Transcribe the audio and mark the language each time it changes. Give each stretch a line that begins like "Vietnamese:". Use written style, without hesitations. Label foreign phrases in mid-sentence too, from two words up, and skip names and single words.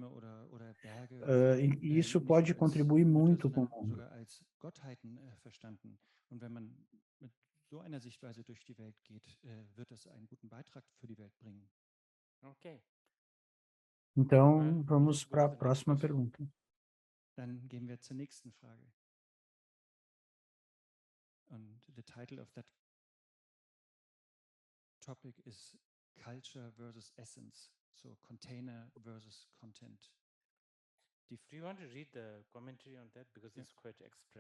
Portuguese: E isso pode contribuir muito com o mundo. Então, vamos para a próxima pergunta.
German: Dann gehen wir zur nächsten Frage.
English: And the title of that topic is Culture versus Essence, so container versus content. Do you want to read the commentary on that? Because it's quite express.